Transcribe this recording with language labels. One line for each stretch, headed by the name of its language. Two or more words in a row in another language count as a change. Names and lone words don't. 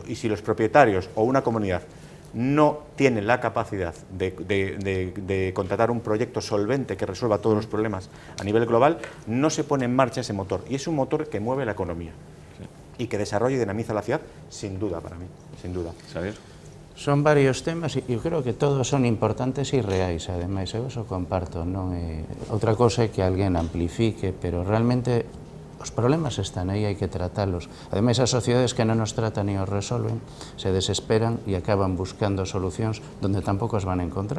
Spanish: Y si los propietarios o una comunidad no tienen la capacidad de contratar un proyecto solvente que resuelva todos los problemas a nivel global, no se pone en marcha ese motor. Y es un motor que mueve la economía y que desarrolla y dinamiza la ciudad, sin duda, para mí, sin duda.
Galician: Xavier? Son varios temas e eu creo que todos son importantes e reais, ademais, eu eso comparto, non é outra cosa é que alguén amplifique, pero realmente os problemas están aí, hai que tratalos. Ademais, as sociedades que non os tratan e os resolven se desesperan e acaban buscando solucións donde tampouco as van a encontrar.